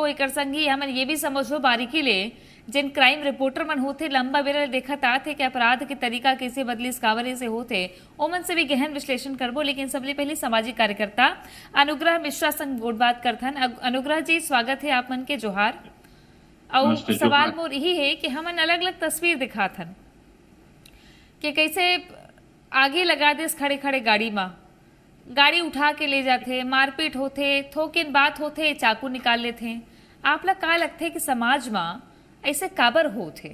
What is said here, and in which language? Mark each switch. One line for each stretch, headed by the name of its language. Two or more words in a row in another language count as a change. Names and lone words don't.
Chhattisgarhi: एकर संग ही हमन ये भी समझो बारीकी ले जिन क्राइम रिपोर्टर मन होते लंबा बेरा देखत आते कि अपराध के तरीका कैसे बदली कावरे से होते, ओमन से भी गहन विश्लेषण करबो। लेकिन सबले पहले सामाजिक कार्यकर्ता अनुग्रह मिश्रा संग गोट बात करथन। अनुग्रह जी, स्वागत है आप मन के। जोहार। और सवाल मोर यही है कि हमन अलग अलग तस्वीर दिखाथन कि कैसे आगे लगा दे खड़े खड़े गाड़ी में, गाड़ी उठा के ले जाते, मारपीट होते, थोकिन बात होते, चाकू निकाल लेते। आप ला का लगते कि समाज में ऐसे काबर होते?